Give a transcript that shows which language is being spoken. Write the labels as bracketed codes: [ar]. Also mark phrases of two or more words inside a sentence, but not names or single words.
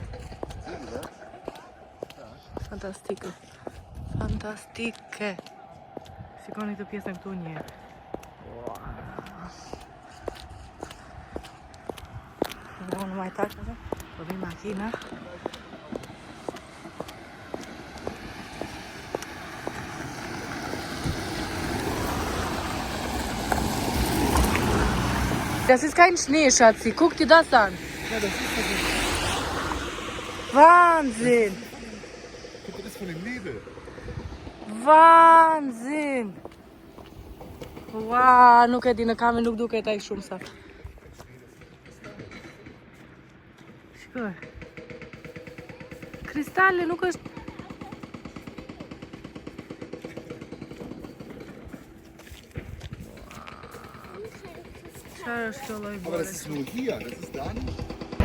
[sq] Fantastike. Fantastike. Shikoni këtë pjesën këtu një. Wow. Në majtak, po vi makina. [de] Das ist kein Schnee, Schatzi. Guck dir das an. Ja, das ist ja Wahnsinn. Guck mal, das von dem Nebel. Wahnsinn. [sq] Wow, nuk e di në kamerë nuk duket ai shumë sa. Shikoj. Kristale nuk është. Çfarë është kjo lloj Aber bore? [de] das ist nur hier, das ist da nicht.